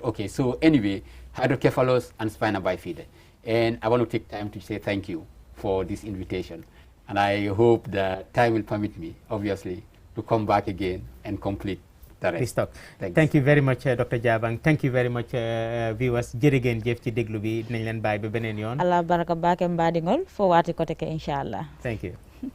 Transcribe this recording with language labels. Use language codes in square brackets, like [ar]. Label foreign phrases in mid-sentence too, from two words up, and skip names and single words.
[en] Okay, so anyway, hydrocephalus and spina bifida. And I want to take time to say thank you for this invitation. And I hope that time will permit me, obviously, to come back again and complete the rest. This talk. Thank you very much, Dr. Jabang. Thank you very much, viewers. [wo] Jërëjëf jëf ci déglu bi, dinañ leen bàyyi ba beneen yoon. [ff] Allah baraka baake mbaɗigol fo waati ko teke inshallah. [en] Thank you.